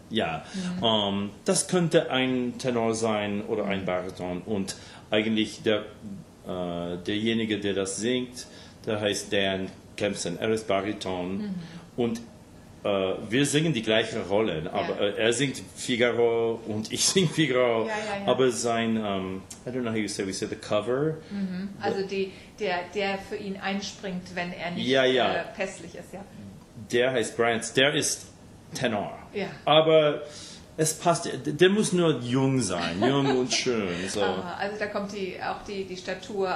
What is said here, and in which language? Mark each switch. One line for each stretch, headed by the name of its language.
German: Ja, das könnte ein Tenor sein oder ein Bariton. Und eigentlich derjenige, der das singt, der heißt Dan Kempson. Er ist Bariton. Mhm. Und wir singen die gleiche Rolle. Aber er singt Figaro und ich sing Figaro. Ja, ja, ja. Aber sein,
English: I don't know how you say, we say the cover. Mhm.
German: Also der für ihn einspringt, wenn er nicht pässlich ist. Ja. Der heißt Bryant. Der ist Tenor. Ja. Aber es passt. Der muss nur jung sein. Jung und schön. So. Aha, also da kommt die Statur.